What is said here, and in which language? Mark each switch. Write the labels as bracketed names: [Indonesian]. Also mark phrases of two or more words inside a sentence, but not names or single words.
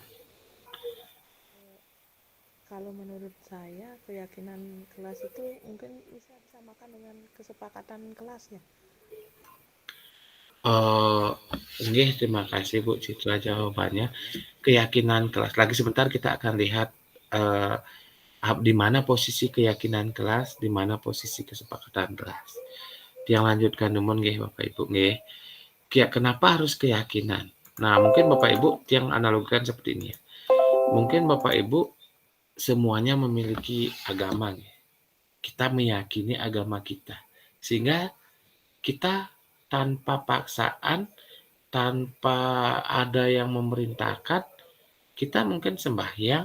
[Indonesian] Kalau menurut saya keyakinan kelas itu mungkin bisa disamakan dengan kesepakatan kelas ya. Nggih, terima kasih Bu Citra jawabannya. Keyakinan kelas. Lagi sebentar kita akan lihat di mana posisi keyakinan kelas, di mana posisi kesepakatan kelas. Yang lanjutkan numun nggih Bapak Ibu nggih. Kenapa harus keyakinan? Nah, mungkin Bapak Ibu yang analogikan seperti ini ya. Mungkin Bapak Ibu semuanya memiliki agama. Kita meyakini agama kita. Sehingga kita tanpa paksaan, tanpa ada yang memerintahkan, kita mungkin sembahyang.